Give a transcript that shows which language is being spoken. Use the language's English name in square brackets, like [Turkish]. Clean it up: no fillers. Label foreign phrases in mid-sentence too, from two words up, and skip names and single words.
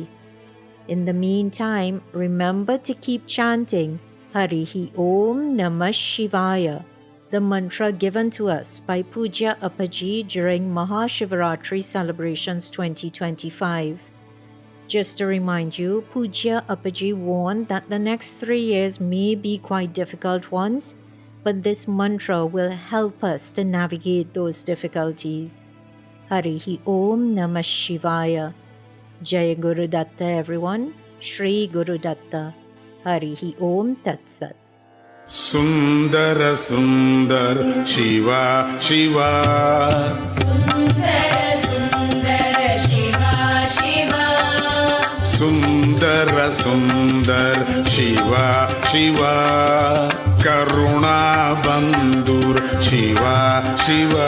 [English] In the meantime, remember to keep chanting [Sanskrit] हरिः ॐ नमः शिवाय, [English] the mantra given to us by Pujya Appaji during Mahashivaratri celebrations 2025. Just to remind you, Pujya Appaji warned that the next 3 years may be quite difficult ones, but this mantra will help us to navigate those difficulties. [Sanskrit] हरिः ॐ नमः शिवाय। जय गुरु दत्त, everyone. श्री गुरु दत्त। हरिः ॐ तत् सत्. सुंदर सुंदर शिवा शिवा सुंदर सुंदर शिवा शिवा सुंदर सुंदर शिवा शिवा करुणा बंधुर शिवा शिवा